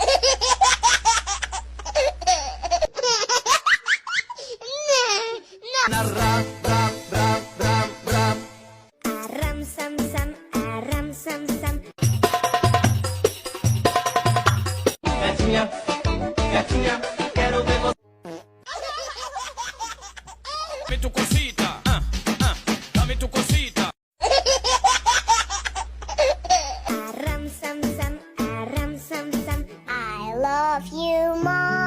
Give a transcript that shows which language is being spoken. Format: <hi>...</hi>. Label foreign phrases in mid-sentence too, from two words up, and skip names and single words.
<pt>Aram sam sam, aram sam sam. Gatinha, gatinha, quero ver você.</pt> <es>Dame tu cosita, dame tu cosita. Aram sam sam, aram sam sam.</es> <en>I love you more.</en>